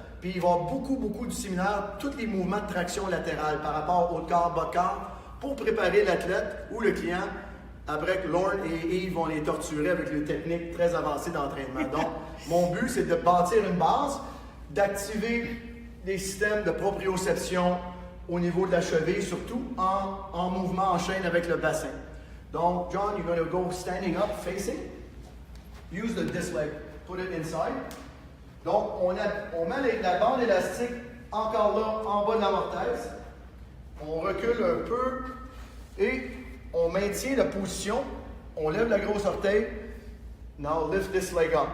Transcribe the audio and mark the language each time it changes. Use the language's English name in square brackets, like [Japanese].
[French] Puis il va y avoir beaucoup du séminaire, tous les mouvements de traction latérale par rapport au haut de corps, bas de corps, pour préparer l'athlète ou le client après que Lorne et Yves vont les torturer avec les techniques très avancées d'entraînement. Donc, mon but, c'est de bâtir une base, d'activer les systèmes de proprioception au niveau de la cheville, surtout en mouvement en chaîne avec le bassin. [English] Donc, John, you're going to go standing up, facing. Use this leg. Put it inside. [French] Donc, on met la bande élastique encore là, en bas de la mortaise. On recule un peu et on maintient la position. On lève la grosse orteil. [English] Now, lift this leg up.